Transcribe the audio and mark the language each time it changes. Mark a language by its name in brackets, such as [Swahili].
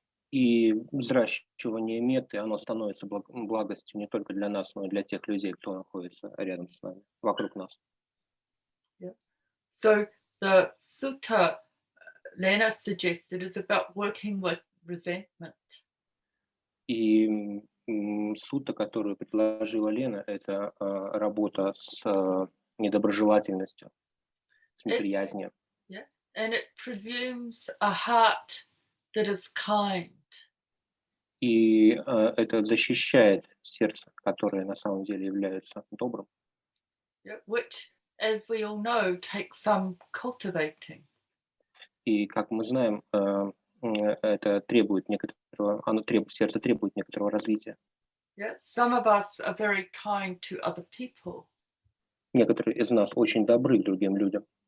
[Russian] И взращивание метты, оно становится благостью не только для нас, но и для тех людей, кто находится рядом с нами, вокруг нас. [English] Yeah. So the sutta Lena suggested is about working with resentment. [Russian] И сутта, которую предложила Лена, это работа с недоброжелательностью, с неприязнью. [English] Yeah, and it presumes a heart that is kind. [Russian] И это защищает сердце, которое на самом деле является добрым. [English] Yeah, which, as we all know, takes some cultivating. [Russian] И как мы знаем, это требует сердце требует некоторого развития. [English] Yeah, some of us are very kind to other people. [Russian] Некоторые из нас очень добры к другим людям.